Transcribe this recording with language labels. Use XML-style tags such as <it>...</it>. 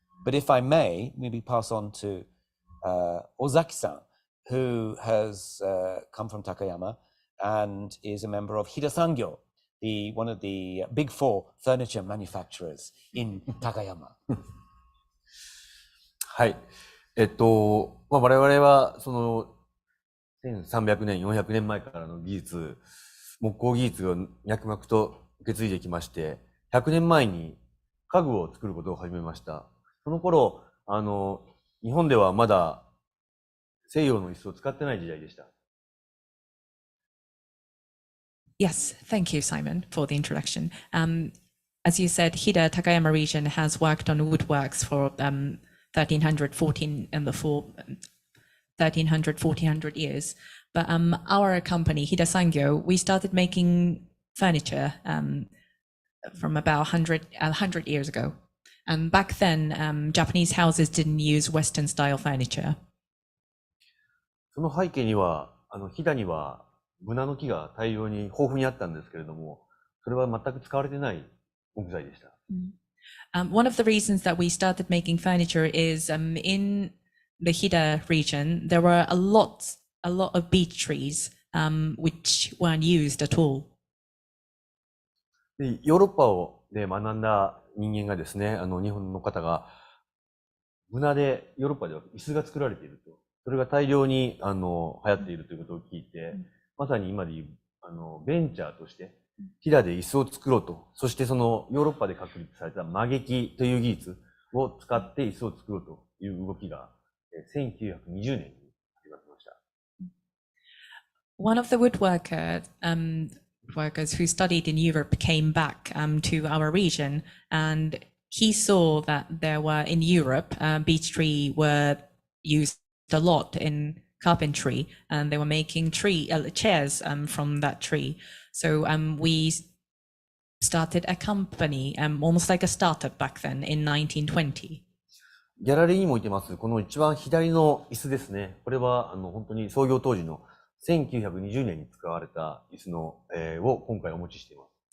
<en>But if I may, maybe pass on to Ozaki-san, who has come from Takayama and is a member of Hida Sangyo, one of the big 4 furniture manufacturers in Takayama.</en> <ja>はい。我々はその1300年、400年前からの技術、木工技術を脈々と受け継いできまして、100年前に家具を作ることを始めました。その頃、日本ではまだ西洋の椅子を使ってない時代でした。</ja> <en>Yes, thank you, Simon, for the introduction. As you said, Hida Takayama region has worked on woodworks for 1400 years. But our company, Hida Sangyo, we started making furniture from about 100 years ago. And back then, Japanese houses didn't use Western style furniture.</en> <ja>その背景には、飛騨にはブナの木が大量に豊富にあったんですけれども、それは全く使われてない木材でした。</ja> <en>One of the reasons that we started making furniture is in the Hida region, there were a lot of beech trees which weren't used at all.</en> <ja>でヨーロッパで学んだ人間がですね、日本の方が、ブナでヨーロッパでは椅子が作られていると。それが大量に流行っているということを聞いて、まさに今でいうベンチャーとして、飛騨で椅子を作ろうと、そしてそのヨーロッパで確立された曲げ木という技術を使って椅子を作ろうという動きが1920年に始まりました。</ja> <en>One of the woodworkers who studied in Europe came back to our region, and he saw that there were in Europe beech tree were used a lot in carpentry, and they were making chairs from that tree. So we started a company, almost like a startup back then in 1920.</en> <ja>ギャラリーにも置いてます。この一番左の椅子ですね。これは本当に創業当時の1920年に使われた椅子の、を今回お持ちしています。</ja>